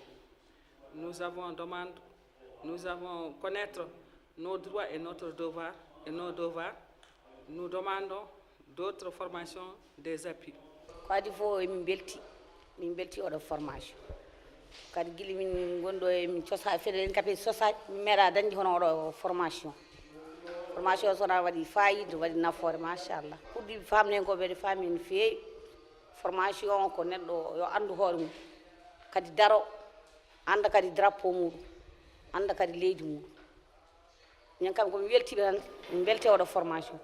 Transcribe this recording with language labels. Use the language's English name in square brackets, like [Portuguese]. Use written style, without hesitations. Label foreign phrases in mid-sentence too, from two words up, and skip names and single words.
[French] Nous avons connaître nos droits et notre devoir et nos devoirs. Nous demandons d'autres formations, des appuis. [Fula] Kadi fo min belti oɗo formation kadi guila min gonɗo e min cosa feɗen kape sosaji min meeɗa dañde hono oɗo formation sona waɗi fayida waɗi nafoore machallah ɓurɗi famden ko ɓeɗe faami no feewi formation ko neɗɗo yo andu hoore mum kadi daro anda kadi drapeau muɗum anda kadi leydi muɗum min kam komi weltiɓe tan min belte oɗo formation